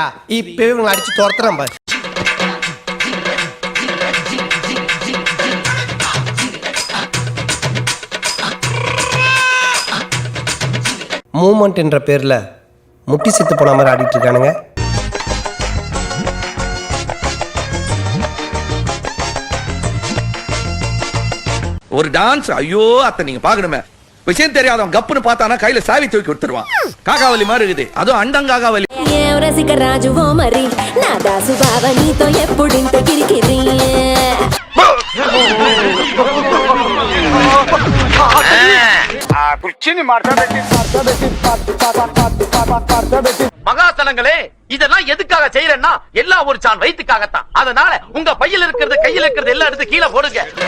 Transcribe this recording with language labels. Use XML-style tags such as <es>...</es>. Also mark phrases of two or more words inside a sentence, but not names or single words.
<ta>இப்பவே இவங்களை அடிச்சு துரத்துறேன் பாரு. மூமெண்ட் என்ற பேர்ல முட்டி செத்து போன மாதிரி ஆடிட்டு இருக்கானுங்க. ஒரு டான்ஸ், ஐயோ அத்தை நீங்க பாக்கணுமே. விஷயம் தெரியாதவன் கப்புன்னு பார்த்தானா கையில சாவி தூக்கி விட்டுருவான். காகாவலி மாதிரி இருக்குது, அதுவும் அண்டங்காகாவலி.</ta> <te>రాజువో మరి నా దాసు బావ నీతో ఎప్పుడింత కిరికిరి</te> <ta>மகாசனங்களே, இதெல்லாம் எதுக்காக செய்யறேன்னா எல்லாம் ஒரு சான் வயிற்றுக்காகத்தான். அதனால உங்க பையில இருக்கிறது கையில இருக்கிறது எல்லாம் எடுத்து கீழே போடுங்க.</ta>